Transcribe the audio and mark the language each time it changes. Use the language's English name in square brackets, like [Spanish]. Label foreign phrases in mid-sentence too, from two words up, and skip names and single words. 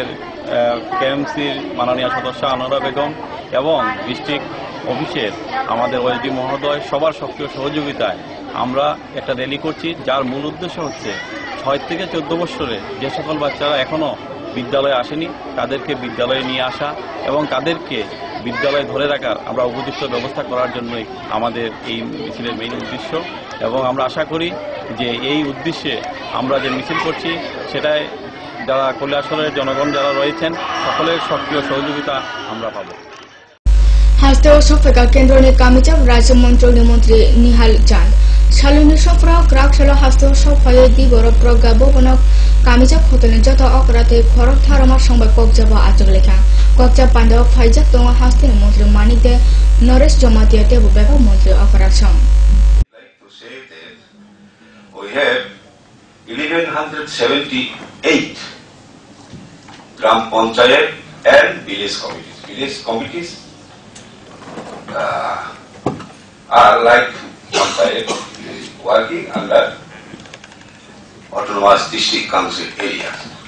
[Bangla] কেএমসির মাননীয় সদস্য আনোয়ারা বেগম এবং ডিস্ট্রিক্ট অফিসের আমাদের ওএসডি মহোদয়, সবার সক্রিয় সহযোগিতায় আমরা একটা র্যালি করছি, যার মূল উদ্দেশ্য হচ্ছে 6 থেকে 14 বছরে যে সকল বাচ্চারা এখনও বিদ্যালয়ে আসেনি তাদেরকে বিদ্যালয়ে নিয়ে আসা এবং তাদেরকে বিদ্যালয়ে ধরে রাখার আমরা উপযুক্ত ব্যবস্থা করার জন্যই আমাদের এই মিছিলের মেইন উদ্দেশ্য। এবং আমরা আশা করি যে এই উদ্দেশ্যে আমরা যে মিছিল করছি সেটায় যারা কৈলাসহরের জনগণ যারা রয়েছেন সকলের সক্রিয় সহযোগিতা আমরা পাব। [Kok Borok] हास्तेव सफेका केन्द्रनि कामिजाब राज्य मन्त्री मन्त्री निहाल चांद सालुनि सफ्राव क्राक सालो हास्तेव सफाये दिबर प्रज्ञा भवनक कामिजाब होटेलनि जत अकराते खरक थारमा संबाय कक्जाब आजक लेखा कक्जाब पान्दाव फाइजाक दङ हास्तेनि मन्त्री मानिते नरेश जमातिया देबो बेबा मन्त्री अकराक सं [English] We have 1178 Gram Panchayat and village committees. Village committees are like Panchayat working under autonomous district council areas.